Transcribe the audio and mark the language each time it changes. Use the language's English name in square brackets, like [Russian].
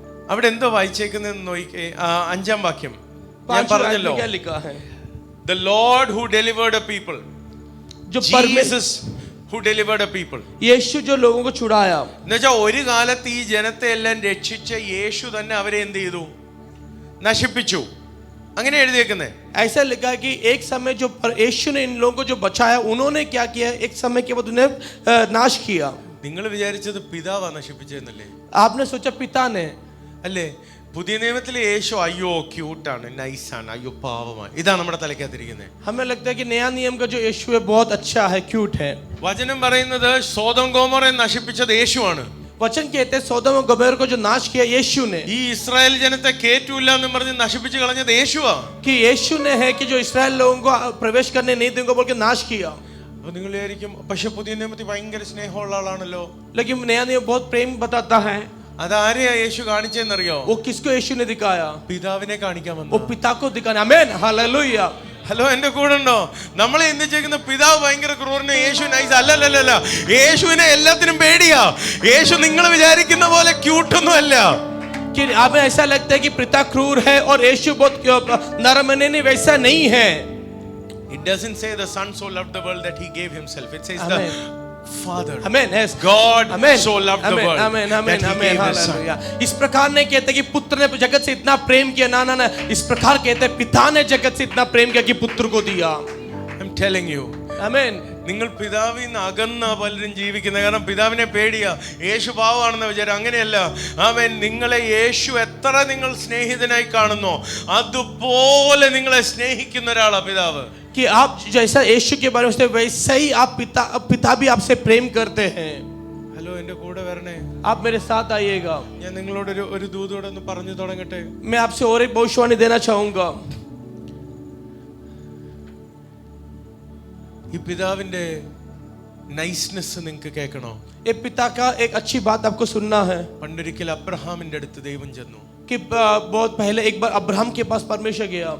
[Malayalam] അവിടെ എന്തോ വായിച്ചേക്കുന്നതെന്ന് നോക്കിക്കേ. 5-ാം വാക്യം ഞാൻ പറഞ്ഞല്ലോ, [Hindi] क्या लिखा है? [English] The Lord who delivered a people. [Hindi] जो परमेश्वर [English] Jesus who delivered a people. [Hindi] यीशु जो लोगों को छुड़ाया, [Malayalam] എന്നുവെച്ചാൽ ഒരു കാലത്ത് ഈ ജനത്തെ എല്ലാം രക്ഷിച്ച യേശു തന്നെ അവരെ എന്ത് ചെയ്തു? നശിപ്പിച്ചു. അങ്ങനെ എഴുതിയേക്കുന്നേ. [Hindi] ऐसा लिखा है कि एक समय जो यीशु ने इन लोगों को जो बचाया, उन्होंने क्या किया, एक समय के बाद उन्हें नाश किया. [Malayalam] നിങ്ങൾ വിചാരിച്ചത് പിതാവാ നശിപ്പിച്ചെന്നല്ലേ? [Hindi] आपने सोचा पिता ने, [Malayalam] അല്ലേ? പുതിയ നിയമത്തിലെ യേശു അയ്യോ ക്യൂട്ടാണ്, നൈസാണ്, അയ്യോ പാവമാണ്, ഇതാണ് നമ്മുടെ തലയ്ക്കകത്തിരിക്കുന്നത്. [Hindi] हमें लगता है कि नया नियम का जो यीशु है बहुत अच्छा है, क्यूट है. [Malayalam] വചനം പറയുന്നത് സോദോം ഗോമോറയെ നശിപ്പിച്ചത് യേശുവാണ്. [Hindi] वचन कहते हैं सोदोम और गमोर को जो नाश किया यीशु ने, [Malayalam] ഈ ഇസ്രായേൽ ജനത്തെ കേറ്റൂല്ല എന്ന് പറഞ്ഞ് നശിപ്പിച്ച് കളഞ്ഞത് യേശുവാ. [Hindi] कि यीशु ने है कि जो इस्राएल लोगों को प्रवेश करने नहीं देंगे बोल के नाश किया. [Malayalam] അപ്പൊ നിങ്ങൾ വിചാരിക്കും പക്ഷെ പുതിയ നിയമത്തിൽ ഭയങ്കര സ്നേഹമുള്ള ആളാണല്ലോ. [Hindi] लेकिन नया नियम बहुत प्रेम बताता है. [Malayalam] അതാരെയാ യേശു കാണിച്ചെന്നറിയോ? [Hindi] वो किसको यीशु ने दिखाया? [Malayalam] പിതാവിനെ കാണിക്കാൻ [Hindi] वो [Malayalam] വന്നു. [Hindi] पिता को दिखाना. आमीन, हालेलुया. [Malayalam] ഹലോ, എന്റെ കൂടെ ഉണ്ടോ? നമ്മളെ ചിന്തിച്ചേക്കുന്ന പിതാവ് ഭയങ്കര ക്രൂരന്, യേശു നൈസ്. അല്ലല്ലല്ല, യേശുവിനെ എല്ലാത്തിനും പേടിയാ. യേശു നിങ്ങൾ വിചാരിക്കുന്ന പോലെ ക്യൂട്ടൊന്നും അല്ല. [Hindi] कि हमें ऐसा लगता है कि पिता क्रूर है और यीशु बहुत नरम नहीं, वैसा नहीं है. [English] It doesn't say the son so loved the world that he gave himself. It says Amen. the Father. [Hindi] आमीन. [English] yes. God Amen. so loved the world [Hindi] आमीन, [English] that [Hindi] आमीन, [English] he [Hindi] आमीन, [English] gave his son. [Hindi] हालेलुया. इस प्रकार नहीं कहते कि पुत्र ने जगत से इतना प्रेम किया, ना ना ना, इस प्रकार कहते हैं पिता ने जगत से इतना प्रेम किया कि पुत्र को दिया. [English] I'm telling you. [Hindi] आमीन. [Malayalam] നിങ്ങൾ പിതാവിൽ നിന്ന് അകന്ന പലരും ജീവിക്കുന്നത് കാരണം പിതാവിനെ പേടിയാ. യേശു പാവമാണെന്ന് വിചാരം. അങ്ങനെയല്ല. ആമേൻ. നിങ്ങളെ യേശു എത്ര നിങ്ങൾ സ്നേഹിതനായി കാണുന്നോ അതുപോലെ നിങ്ങളെ സ്നേഹിക്കുന്ന ഒരാളാ പിതാവ്. [Hindi] कि आप जैसा यीशु के बारे में सोचते हैं, वैसा ही आप पिता भी आपसे प्रेम करते हैं. [Malayalam] ഹലോ, എന്റെ കൂടെ വരണേ. [Hindi] आप मेरे साथ आइएगा. [Malayalam] ഞാൻ നിങ്ങളോട് ഒരു ദൂതോടെ ഒന്ന് പറഞ്ഞു തുടങ്ങട്ടെ. [Hindi] मैं आपसे और एक भविष्यवाणी देना चाहूंगा. [Malayalam] ഈ പിതാവിന്റെ നൈസ്നെസ് നിങ്ങൾക്ക് കേൾക്കണോ? [Hindi] ये पिता का एक अच्छी बात आपको सुनना है. [Malayalam] പണ്ടൊരിക്കൽ അബ്രഹാമിന്റെ അടുത്ത് ദൈവം ചെന്നു. [Hindi] कि बहुत पहले एक बार अब्राहम के पास परमेश्वर गया.